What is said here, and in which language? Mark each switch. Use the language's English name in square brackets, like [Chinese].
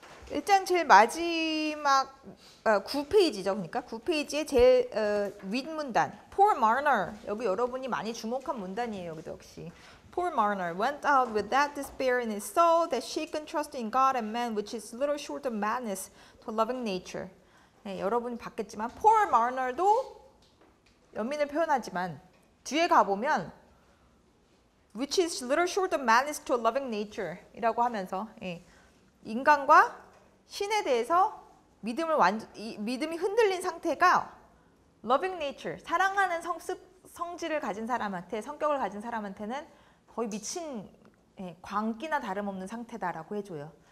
[Korean] 일장 제일 마지막 9페이지죠. 그러니까 9페이지의 제일 윗문단 Poor Marner. 여기 여러분이 많이 주목한 문단이에요. [English] 여기도 역시 Poor Marner went out with that despair in his soul that she can trust in God and man which is little short of madness to loving nature. [Korean] 네, 여러분이 봤겠지만 Poor Marner도 연민을 표현하지만 뒤에 가보면 [English] which is little short of madness to loving nature [Korean] 이라고 하면서 인간과 신에 대해서 믿음이 흔들린 상태가 loving nature, 사랑하는 성질을 가진 사람한테, 성격을 가진 사람한테는 거의 미친 광기나 다름없는 상태다라고 해줘요.